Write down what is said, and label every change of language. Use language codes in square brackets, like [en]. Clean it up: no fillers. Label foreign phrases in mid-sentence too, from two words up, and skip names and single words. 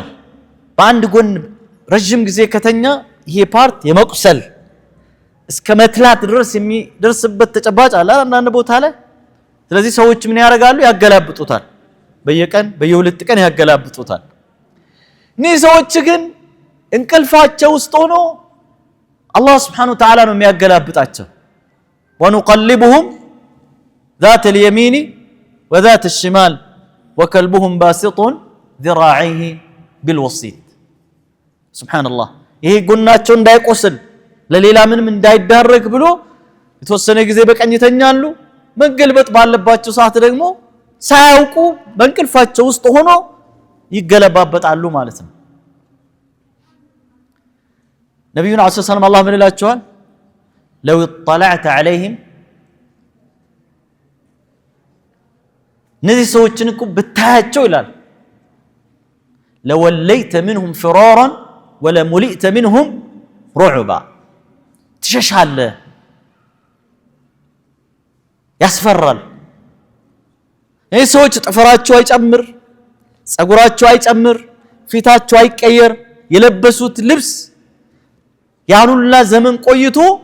[am] በአንድ ጎን ረጅም ጊዜ ከተኛ ይሄ ፓርት የመቁሰል እስከ መትላት ድረስ የሚደርስበት ተጨባጭ አለ አንዳንድ ቦታ ላይ። ስለዚህ ሰዎች ምን ያደርጋሉ? ያገላብጡታል። በየቀን በየሁለት ቀን ያገላብጡታል። እነዚህ ሰዎች ግን እንቅልፋቸው ውስጥ ሆኖ አላህ [ar] سبحانه و Ta'ala [am] ነው የሚያገላብጣቸው። [ar] ወንقلبهم ذات اليمين وذات الشمال وكلبهم باسط ذراعيه بالوسيط سبحان الله። [am] ይሄ ጎናቸው እንዳይቆስል ለሌላ ምንም እንዳይዳረግ ብሎ የተወሰነ ጊዜ በቀኝ ይተኛሉ። መገልበጥ ባለባቸው ሰዓት ደግሞ ሳያውቁ በእንቅልፋቸው ውስጥ ሆኖ ይገለባበጣሉ ማለት ነው። ነብዩና [ar] صلى الله عليه وسلم [am] አላህ ምን ይላቸዋል? [ar] لو اطلعت عليهم [am] እነዚህ ሰዎችን እኮ ብታያቸው ይላል [ar] لوليت منهم فرارا ولملئت منهم رعبا [am] ትሸሻለህ፣ ያስፈራል። እነዚህ ሰዎች ጥፍራቸው አይጨምር፣ ጸጉራቸው አይጨምር፣ ፊታቸው አይቀየር፣ የለበሱት ልብስ ያኑላ ዘመን ቆይቶ